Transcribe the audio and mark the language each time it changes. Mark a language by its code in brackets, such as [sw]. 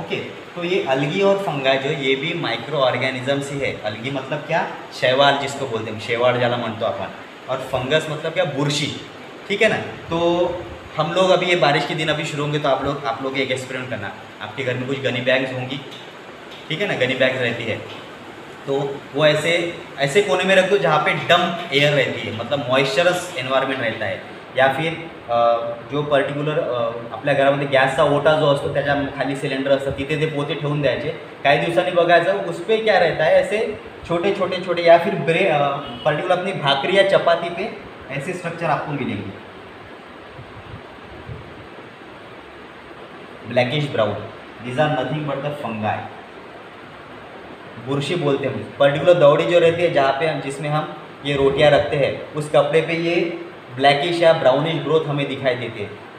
[hi] Okay, तो ये अलगी और फंगाई जो ये भी माइक्रो ऑर्गेनिजम्स ही है। अलगी मतलब क्या, शैवाल जिसको बोलते हैं, [mr] शेवाळ ज्याला म्हणतो आपण, [hi] और फंगस मतलब क्या, बुरशी, ठीक है ना। तो हम लोग अभी ये बारिश के दिन अभी शुरू होंगे, तो आप लोग एक एक्सपेरिमेंट करना, आपके घर में कुछ गनी बैग्स होंगी, ठीक है ना, गनी बैग्स रहती है, तो वो ऐसे ऐसे कोने में रखो जहाँ पे डम्प एयर रहती है, मतलब मॉइस्चरस एन्व्हायरमेंट रहता है, या फिर जो पर्टिक्युलर [mr] आपल्या घरामध्ये गॅसचा ओटा जो असतो त्याच्या खाली सिलेंडर असतं तिथे ते पोते ठेवून द्यायचे. काही दिवसांनी बघायचं [hi] उस पे क्या रहता है, ऐसे छोटे छोटे छोटे या फिर पर्टिकुलर अपनी भाकरी या चपाती पे ऐसे स्ट्रक्चर आपको मिलेंगे, blackish brown. [en] These are nothing but the fungi. [hi] बुरशी बोलते हैं पर्टिकुलर दौड़ी जो रहती है जहाँ पे हम जिसमें हम ये रोटियां रखते हैं उस कपड़े पे ये ब्लैकिश या ब्राउनिश ग्रोथ हमें दिखाई देती है.